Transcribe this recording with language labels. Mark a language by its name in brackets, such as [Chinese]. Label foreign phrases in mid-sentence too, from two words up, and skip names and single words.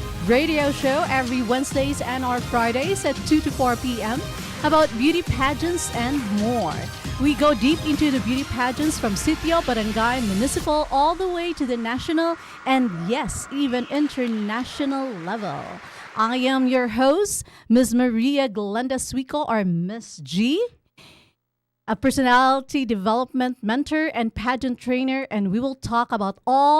[English] radio show every Wednesdays and or Fridays at 2 to 4 p.m. about beauty pageants and more. We go deep into the beauty pageants from sitio, barangay, municipal, all the way to the national and yes, even international level. I am your host, Ms. Maria Glenda Suico, or Miss G, a personality development mentor and pageant trainer, and we will talk about all